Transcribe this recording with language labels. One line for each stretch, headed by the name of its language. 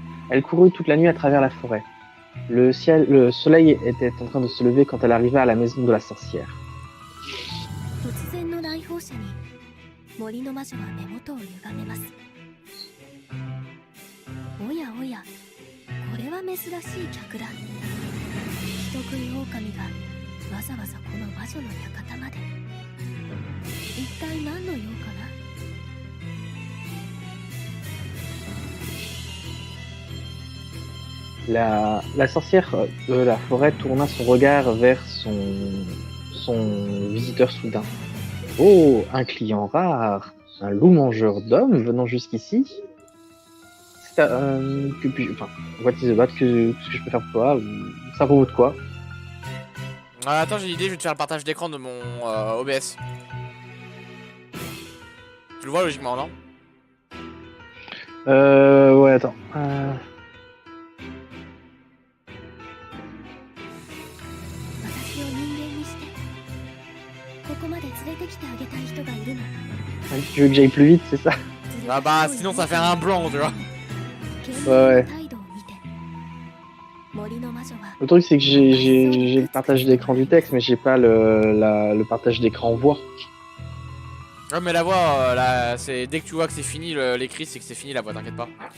French: Elle courut toute la nuit à travers la forêt. Le soleil était en train de se lever quand elle arriva à la maison de la sorcière.
Japanese: 突然の来訪者に森の魔女は目元を歪めます。おやおや、これは珍しい客だ。人食い狼がわざわざこの魔女の館まで。一体何の用かな。
French: La sorcière de la forêt tourna son regard vers son visiteur soudain. Oh, un client rare, un loup mangeur d'hommes venant jusqu'ici. Enfin,
English: what is about,
French: que je peux faire pour toi? Ça vaut de quoi? Attends, j'ai une idée, je vais te faire le partage d'écran de mon OBS. Tu le vois logiquement, non? Ouais, attends.
Japanese: 私を人間にして、ここまで連れてきてあげたい人がいるの。
French: Tu veux que j'aille plus vite, c'est ça? Ah bah sinon ça fait un blanc, tu vois. Ouais. Le truc c'est que j'ai le partage d'écran du texte, mais j'ai pas le partage d'écran voix. Ouais mais la voix, là, c'est dès que tu vois que c'est fini l'écrit, c'est que c'est fini la voix, t'inquiète pas.